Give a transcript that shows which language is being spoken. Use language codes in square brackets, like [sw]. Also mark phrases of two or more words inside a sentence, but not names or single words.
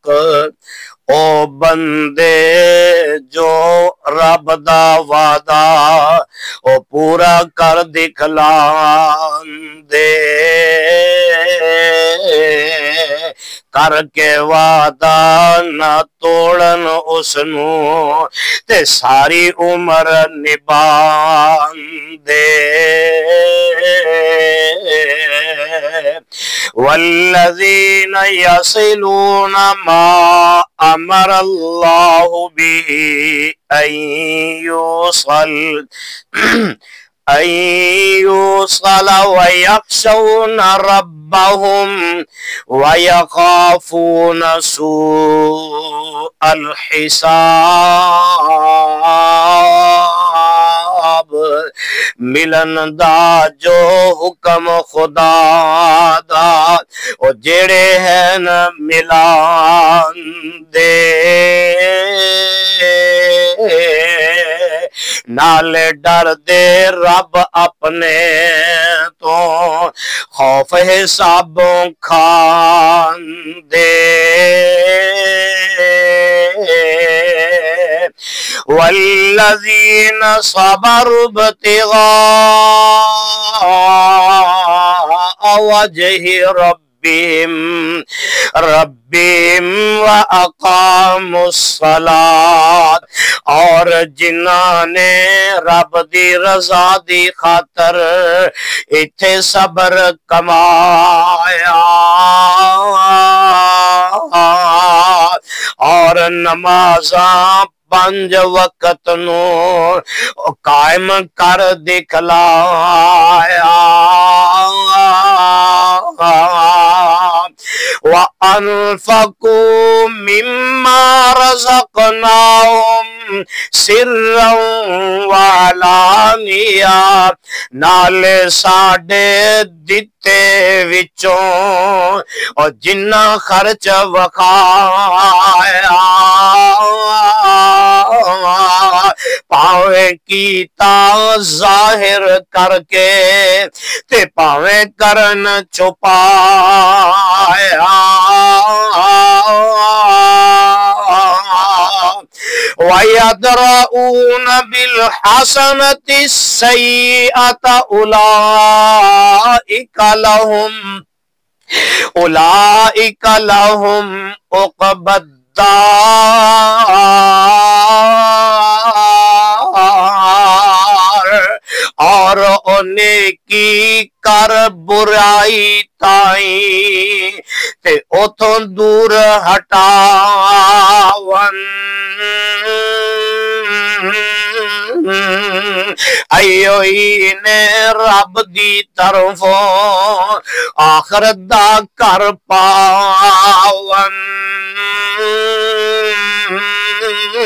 [pa] او بندے جو رب دا وعدہ او پورا کر دکھلان دے، کر کے وعدہ نہ توڑن اس نو تے ساری عمر نبھان دے۔ [ar] والذین یصلون ما امر اللہ به ان یوصل ویخشون ربهم ویخافون سوء الحساب۔ [pa] ملن دا جو حکم خدا دا او جڑے ہیں ملان دے، نالے ڈر دے رب اپنے تو خوف حسابوں کھان دے۔ [ar] والذین صبروا ابتغاء وجہ ربهم وَأَقَامُوا الصَّلَاةَ، [pa] اور جنہاں نے رب دی رضا دی خاطر ایتھے صبر کمایا اور نمازاں 5 وقت نو قائم کر دکھلایا۔ [ar] وَأَنفَقُوا مِمَّا رَزَقْنَاهُمْ سِرًّا وَعَلَانِيَةً، [pa] نالے ساڈے دتے وچوں اور جنہ خرچ وکھایا، پاویں کیتا ظاہر کر کے تے پاویں کرن چھپایا۔ [ar] وَيَدْرَؤُونَ بِالْحَسَنَةِ السَّيِّئَةَ أُولَئِكَ لَهُمْ عُقْبَى الدَّارِ، [pa] اور نیکی کر برائی تائیں تے اتھوں دور ہٹاون۔ ایوئی نے رب دی طرفوں آخرت دا کر پاون۔